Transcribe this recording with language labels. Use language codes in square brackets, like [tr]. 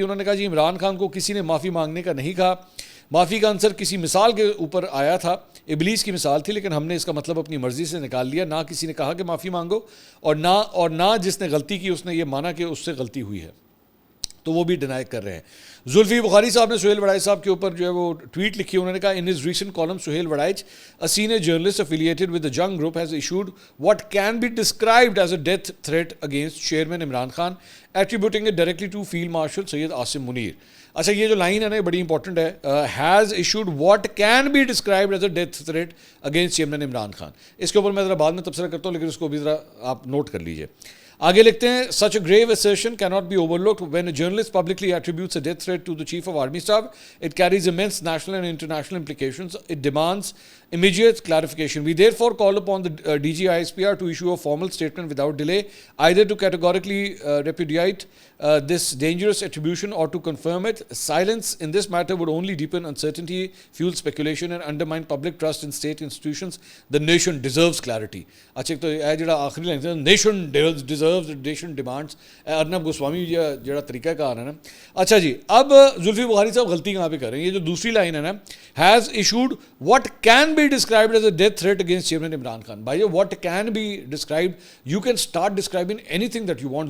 [ur] انہوں نے کہا جی عمران خان کو کسی نے معافی مانگنے کا نہیں کہا, معافی کا عنصر کسی مثال کے اوپر آیا تھا, ابلیس کی مثال تھی, لیکن ہم نے اس کا مطلب اپنی مرضی سے نکال لیا. نہ کسی نے کہا کہ معافی مانگو, اور نہ جس نے غلطی کی اس نے یہ مانا کہ اس سے غلطی ہوئی ہے, تو وہ بھی ڈینائی کر رہے ہیں. زلفی بخاری صاحب نے سہیل وڑائچ صاحب کے اوپر جو ہے وہ ٹویٹ لکھی. انہوں نے کہا [en] In his recent column Sohail Warraich, a senior journalist affiliated with the Jung Group, has issued what can be described as a death threat against Chairman Imran Khan, attributing it directly to Field Marshal Syed Asim Munir. [ur] اچھا, یہ جو line ہے نا بڑی important ہے, [en] Has issued what can be described as a death threat against chairman Imran Khan. [ur] اس کے اوپر میں ذرا بعد میں تبصرہ کرتا ہوں, لیکن اس کو بھی ذرا آپ نوٹ کر لیجئے. آگے لکھتے ہیں [en] such a grave assertion cannot be overlooked when a journalist publicly attributes a death threat to the chief of army staff. It carries immense national and international implications. It demands immediate clarification. We therefore call upon the DGISPR to issue a formal statement without delay, either to categorically repudiate this dangerous attribution or to confirm it. Silence in this matter would only deepen uncertainty, fuel speculation and undermine public trust in state institutions. The nation deserves clarity. [ur] اچھا, تو یہ جڑا آخری line ہے nation [en] deserves, nation demands, [ur] Arnab Goswami جڑا طریقہ کار ہے نا. اچھا جی, اب زلفی بخاری صاحب غلطی کہاں پہ کر رہے ہیں. یہ جو دوسری لائن ہے نا, [en] has issued what can be described as a death threat against Chairman Imran Khan. بھائی what can be described, you can start describing anything that you want.